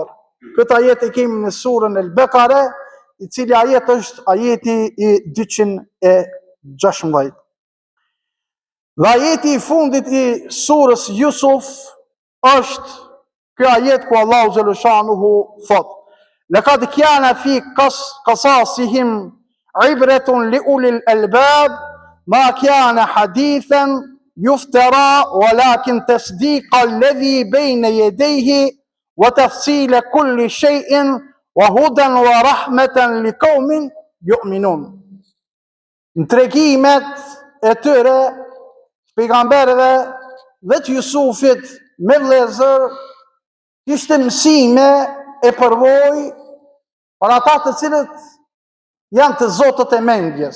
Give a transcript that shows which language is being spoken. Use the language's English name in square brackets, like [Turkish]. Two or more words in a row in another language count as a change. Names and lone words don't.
[Albanian] Këtë ajet e kemi në surën El-Bekare, i cili ajet është ajeti i 216. Dhe ajeti i fundit i surës Yusuf është ky ajet ku Allahu xhaleshanuhu thot: [Arabic] لقد كان في قصصهم عبرة لأولي الألباب ما كان حديثا يفترى ولكن تصديق الذي بين يديه وتفصيل كل شيء وهدى ورحمة لقوم يؤمنون. [Albanian] Në tregimet e tyre pejgamberëve dhe të Jusufit me vëllezër ishte mësime e përvojë për ata të cilët janë të zotët e mendjes.